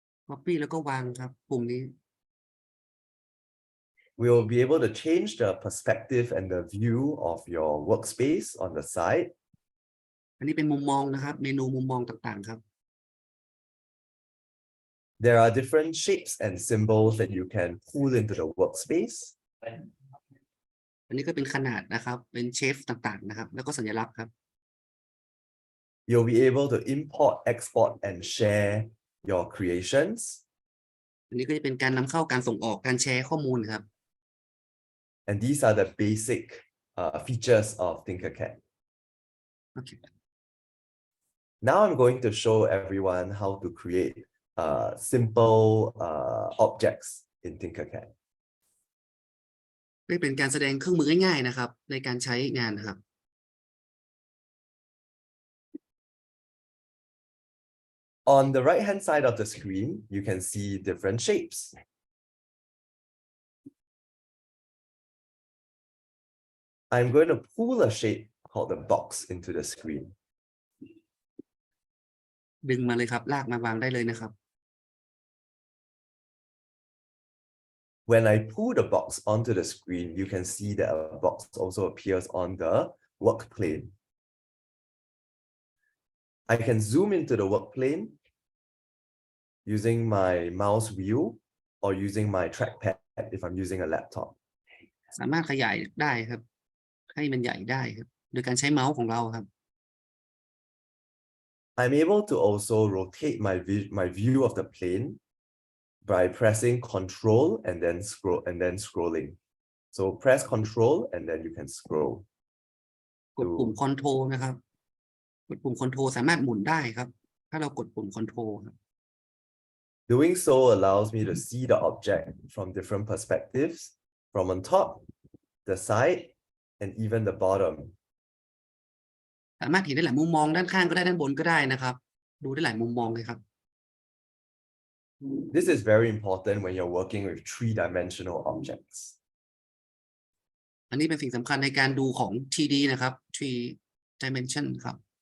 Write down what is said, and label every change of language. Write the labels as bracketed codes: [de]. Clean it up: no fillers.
[th] copy แล้วก็วางครับปุ่มนี้ [en] We will be able to change the perspective and the view of your workspace on the side. [th] อันนี้เป็นมุมมองนะครับเมนูมุมมองต่างๆครับ [en] There are different shapes and symbols that you can pull into the workspace. [th] อันนี้ก็เป็นขนาดนะครับเป็นเชฟต่างๆนะครับแล้วก็สัญลักษณ์ครับ [en] You'll be able to import, export, and share your creations. [th] อันนี้ก็จะเป็นการนำเข้าการส่งออกการแชร์ข้อมูลครับ [en] And these are the basic features of TinkerCAD. Okay. Now I'm going to show everyone how to create simple objects in TinkerCAD. [th] ได้เป็นการแสดงเครื่องมือง่ายๆนะครับ ในการใช้งานนะครับ [en] On the right hand side of the screen, you can see different shapes. I'm going to pull a shape called the box into the screen. [th] ดึงมาเลยครับลากมาวางได้เลยนะครับ [en] When I pull the box onto the screen, you can see that a box also appears on the work plane. I can zoom into the work plane using my mouse wheel or using my trackpad if I'm using a laptop. [th] สามารถขยายได้ครับ ให้มันใหญ่ได้ครับ โดยการใช้เมาส์ของเราครับ [en] I'm able to also rotate my view of the plane by pressing Control and then scrolling. So press Control and then you can scroll. [th] กดปุ่ม Control นะครับ กดปุ่ม Control สามารถหมุนได้ครับ ถ้าเรากดปุ่ม Control ครับ [en] Doing so allows me to see the object from different perspectives, from on top, the side, and even the bottom. [th] สามารถเห็นได้หลายมุมมองด้านข้างก็ได้ด้านบนก็ได้นะครับ ดูได้หลายมุมมองเลยครับ [en] This is very important when you're working with three-dimensional objects. [th] อันนี้เป็นสิ่งสำคัญในการดูของ 3D นะครับ 3 dimension ครับ